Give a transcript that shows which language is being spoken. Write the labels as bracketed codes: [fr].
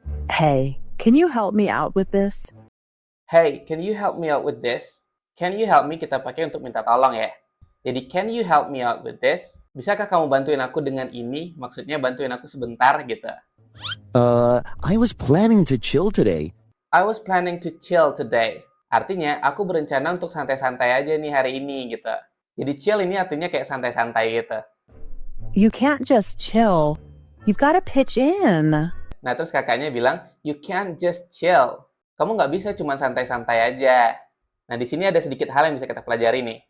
[en] Hey, can you help me out with this? Hey, can you help me out with this? Can you help me [id] kita pakai untuk minta tolong ya. [en] Jadi, can you help me out with this? [id] Bisakah kamu bantuin aku dengan ini? Maksudnya bantuin aku sebentar gitu. [en] I was planning to chill today. I was planning to chill today. [id] Artinya, aku berencana untuk santai-santai aja nih hari ini gitu. Jadi, chill ini artinya kayak santai-santai gitu. [en] You can't just chill. You've got to pitch in. [id] Nah, terus kakaknya bilang, [en] you can't just chill. [id] Kamu nggak bisa cuma santai-santai aja. Nah, di sini ada sedikit hal yang bisa kita pelajari nih.